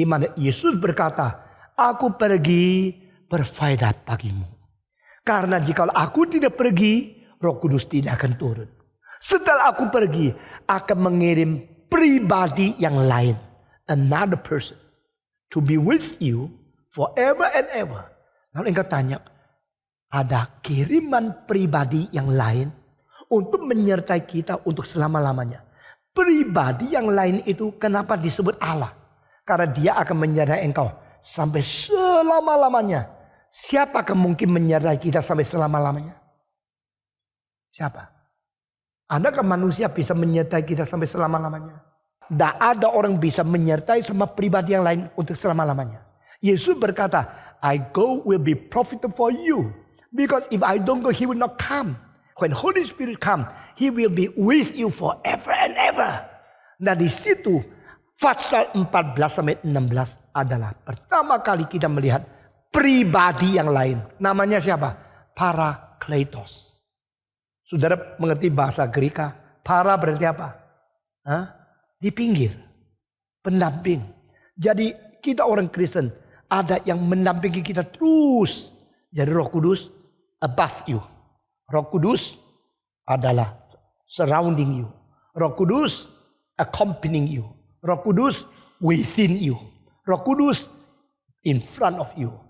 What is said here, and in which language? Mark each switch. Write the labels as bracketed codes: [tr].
[id] Di mana Yesus berkata, aku pergi berfaedah bagimu. Karena jika aku tidak pergi, Roh Kudus tidak akan turun. Setelah aku pergi, akan mengirim pribadi yang lain. [en] Another person. To be with you forever and ever. [id] Lalu engkau tanya, ada kiriman pribadi yang lain untuk menyertai kita untuk selama-lamanya. Pribadi yang lain itu kenapa disebut Allah? Karena Dia akan menyertai engkau sampai selama-lamanya. Siapa akan mungkin menyertai kita sampai selama-lamanya? Siapa? Adakah manusia bisa menyertai kita sampai selama-lamanya? Tidak ada orang bisa menyertai sama pribadi yang lain untuk selama-lamanya. Yesus berkata, [en] I go will be profitable for you. Because if I don't go, He will not come. When Holy Spirit come, He will be with you forever and ever. [id] Nah di situ, pasal 14 sampai 16 adalah pertama kali kita melihat pribadi yang lain. Namanya siapa? Parakletos. Saudara mengerti bahasa Greka? Para berarti apa? Di pinggir. Pendamping. Jadi kita orang Kristen ada yang mendampingi kita terus. Jadi Roh Kudus [en] above you. [id] Roh Kudus adalah [en] surrounding you. [id] Roh Kudus [en] accompanying you. [id] Roh Kudus [en] within you. [id] Roh Kudus [en] in front of you.